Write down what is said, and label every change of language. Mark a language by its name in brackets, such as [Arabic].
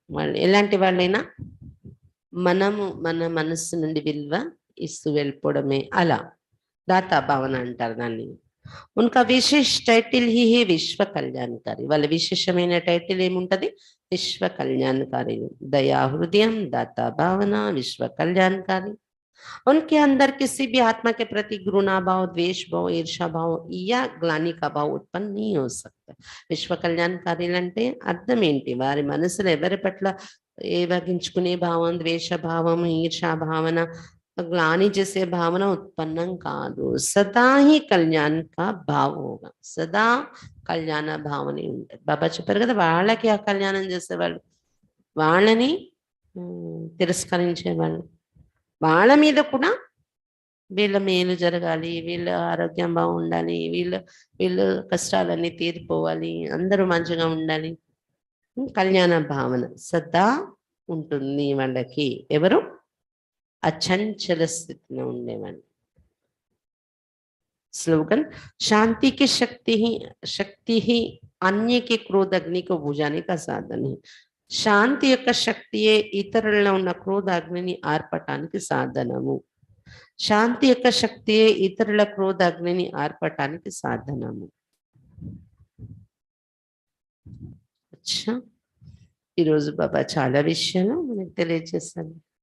[Telugu] వాళ్ళు ఎలాంటి వాళ్ళైనా మనము మన మనస్సు నుండి విలువ ఇస్తూ వెళ్ళిపోవడమే అలా దాతా భావన అంటారు దాన్ని. [Hindi] ఉనకా విశేష టైటిల్ హీ హే విశ్వ కళ్యాణకారి. [Telugu] వాళ్ళ విశేషమైన టైటిల్ ఏముంటది, విశ్వ కళ్యాణకారి. దయా హృదయం, దాతా భావన, విశ్వ కళ్యాణకారి. [Hindi] उनके अंदर किसी भी आत्मा के प्रति घृणा भाव, द्वेष भाव, ईर्षा भाव या ग्लानि का भाव उत्पन्न नहीं हो सकता. [Telugu] విశ్వ కళ్యాణకారులంటే అర్థం ఏంటి, వారి మనసులో ఎవరి పట్ల ఏవగించుకునే భావం, ద్వేష భావం, ఈర్షా భావన, గ్లాని చేసే భావన ఉత్పన్నం కాదు. [Hindi] సదా హీ కళ్యాణ్ కా భావ హోగా. [Telugu] సదా కళ్యాణ భావనే ఉంటుంది. బాబా చెప్పారు కదా, వాళ్ళకి ఆ కళ్యాణం చేసేవాళ్ళు, వాళ్ళని తిరస్కరించేవాళ్ళు, వాళ్ళ మీద కూడా వీళ్ళ మేలు జరగాలి, వీళ్ళ ఆరోగ్యం బాగుండాలి, వీళ్ళ కష్టాలన్నీ తీరిపోవాలి, అందరూ మంచిగా ఉండాలి. కళ్యాణ భావన సదా ఉంటుంది వాళ్ళకి. ఎవరు అచంచల స్థితిలో ఉండేవాళ్ళు. [Hindi] स्लोगन, शांति की शक्ति ही अन्य के क्रोध अग्नि को बुझाने का साधन है. [Telugu] శాంతి యొక్క శక్తియే ఇతరులలో ఉన్న క్రోధ అగ్నిని ఆర్పటానికి సాధనము. శాంతి యొక్క శక్తియే ఇతరుల క్రోధ అగ్నిని ఆర్పటానికి సాధనము. అచ్చా, ఈరోజు బాబా చాలా విషయాలు మనకు తెలియజేశారు.